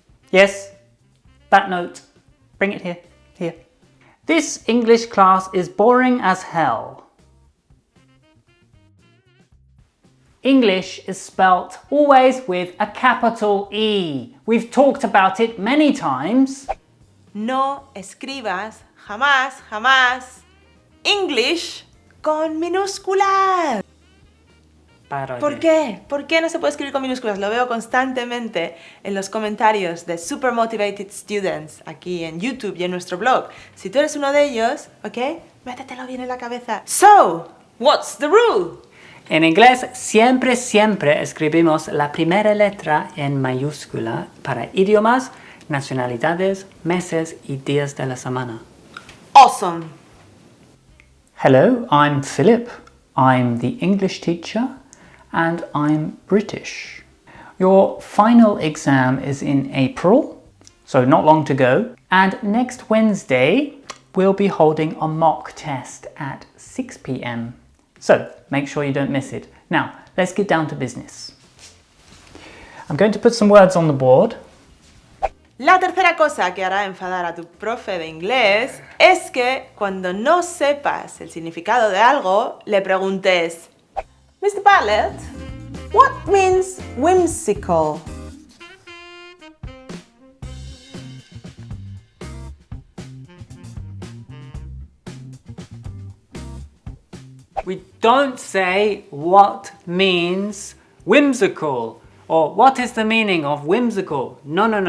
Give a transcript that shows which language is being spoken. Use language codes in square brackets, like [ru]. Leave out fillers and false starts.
[en] Yes, that note. Bring it here, here. This English class is boring as hell. English is spelt always with a capital E. We've talked about it many times. [es] No escribas jamás, jamás English con minúsculas. [en] Bad idea. [es] ¿Por qué? ¿Por qué no se puede escribir con minúsculas? Lo veo constantemente en los comentarios de Super Motivated Students aquí en YouTube y en nuestro blog. Si tú eres uno de ellos, ¿ok? Métetelo bien en la cabeza. [en] So, what's the rule? [es] En inglés siempre escribimos la primera letra en mayúscula para idiomas, nacionalidades, meses y días de la semana. [en] Awesome! Hello, I'm Philip. I'm the English teacher and I'm British. Your final exam is in April, so not long to go. And next Wednesday, we'll be holding a mock test at 6 p.m. So make sure you don't miss it. Now, let's get down to business. I'm going to put some words on the board. [es] La tercera cosa que hará enfadar a tu profe de inglés es que cuando no sepas el significado de algo, le preguntes Mr. [en] Bartlett, what means whimsical? We don't say what means whimsical or what is the meaning of whimsical. No.